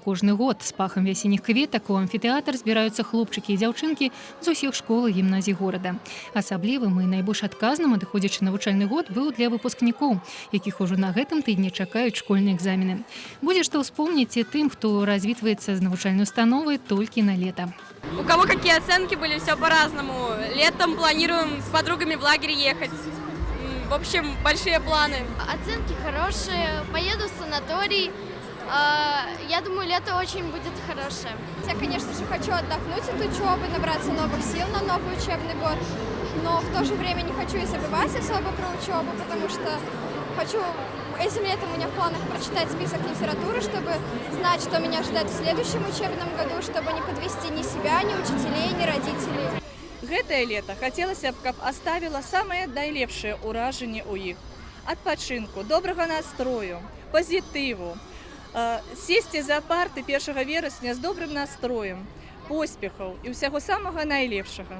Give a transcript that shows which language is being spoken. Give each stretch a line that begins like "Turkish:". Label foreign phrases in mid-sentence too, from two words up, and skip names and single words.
Belarusian: Кожны год з пахам вясенніх кветак у амфітэатр збіраюцца хлопчыкі і дзяўчынкі з усіх школ і гімназій горада. Асаблівым і найбольш адказным адыходзячы навучальны год быў для выпускнікоў, якіх ужо на гэтым тыдні чакаюць школьныя экзамены. Будзе што ўспомніць і тым, хто развітваецца з навучальнай установай толькі на лета.
Russian: У кого какие оценки были, все по-разному. Летом планируем с подругами в лагерь ехать. В общем, большие планы. Оценки хорошие, поеду в санаторий. Я думаю, лето очень будет хорошее. Я, конечно же, хочу отдохнуть от учебы, набраться новых сил на новый учебный год. Но в то же время не хочу и забывать особо про учебу, потому что хочу этим летом у меня в планах прочитать список литературы, чтобы знать, что меня ждет в следующем учебном году, чтобы не подвести ни себя, ни учителей, ни родителей.
Belarusian: Гэтае лето хацелася б, каб аставіла самае найлепшае ўражанне ў іх. Адпачынку, добрага настрою, пазітыву, сесці за парты 1 верасня з добрым настроем, поспехаў і ўсяго самага найлепшага.